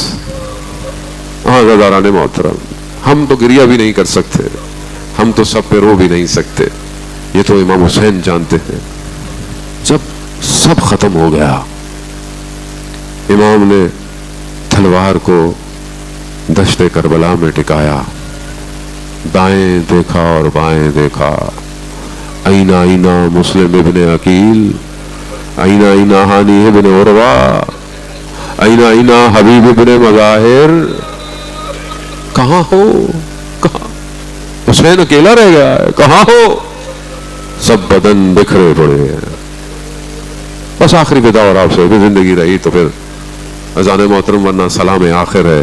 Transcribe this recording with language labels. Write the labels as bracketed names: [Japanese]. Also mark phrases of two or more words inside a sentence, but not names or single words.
[Urdu] ہاں غزاران محترم، ہم تو گریہ بھی نہیں کر سکتے، ہم تو سب پہ رو بھی نہیں سکتے، یہ تو امام حسین جانتے ہیں. جب سب ختم ہو گیا امام نے تلوار کو دشت کربلا میں ٹکایا، دائیں دیکھا اور بائیں دیکھا. [Arabic] اینا اینا مسلم ابن عقیل، اینا اینا ہانی ابن عروہ، اینا اینا حبیب ابن مظاہر. [Urdu] کہاں ہو؟ کہاں؟ حسین اکیلا رہ گیا ہے، کہاں ہو؟ سب بدن بکھرے پڑے ہیں. بس آخری ودا اور آپ سے بھی زندگی رہی تو پھر اذان محترم، ورنہ سلام آخر ہے.